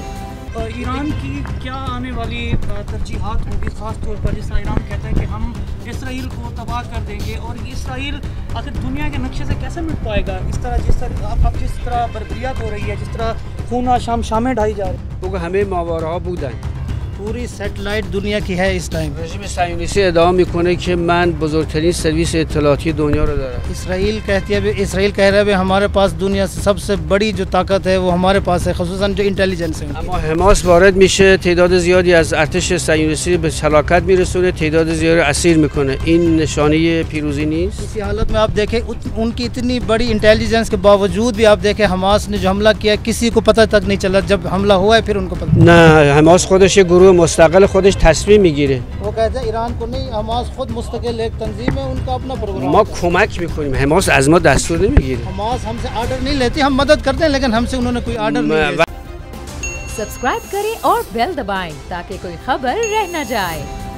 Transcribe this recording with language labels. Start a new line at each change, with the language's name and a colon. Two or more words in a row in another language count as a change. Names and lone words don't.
Urdu: ایران کی کیا آنے والی ترجیحات ہوگی، خاص طور پر جس طرح ایران کہتا ہے کہ ہم اسرائیل کو تباہ کر دیں گے، اور اسرائیل آخر دنیا کے نقشے سے کیسے مٹ پائے گا؟ جس طرح بربریت ہو رہی ہے، جس طرح خون شامیں ڈھائی جا رہی ہیں،
Persian: همه ماورا بودن.
Urdu: پوری سیٹلائٹ دنیا کی ہے اس ٹائم۔
Persian: رژیم صهیونیستی ادعا میکنه که من بزرگترین سرویس اطلاعاتی دنیا رو دارم.
Urdu: اسرائیل کہہ رہا ہے ہمارے پاس دنیا سے سب سے بڑی جو طاقت ہے وہ ہمارے پاس ہے، خصوصاً جو انٹیلیجنس ہے۔
Persian: اما حماس وارد میشه، تعداد زیادی از ارتش صهیونیستی به هلاکت میرسونه، تعداد زیادی اسیر میکنه. این نشانه پیروزی نیست؟
Urdu: اسی حالت میں آپ دیکھیں ان کی اتنی بڑی انٹیلیجنس کے باوجود بھی آپ دیکھیں حماس نے جو حملہ کیا کسی کو پتہ تک نہیں چلا، جب حملہ ہوا ہے پھر ان کو پتہ۔
Persian: نه، حماس خودش یه گروه مستقل خودش تصمیم میگیره.
Urdu: وہ کہتے ہیں ایران کو نہیں، حماس خود مستقل ایک تنظیم ہے، ان کا اپنا پروگرام۔
Persian: ما کمک میکنیم، حماس از ما دستور نمیگیره.
Urdu: حماس ہم سے آرڈر نہیں لیتی، ہم مدد کرتے ہیں لیکن ہم سے انہوں نے کوئی آرڈر نہیں لیا۔ سبسکرائب کریں اور بیل دبائیں تاکہ کوئی خبر رہ نہ جائے۔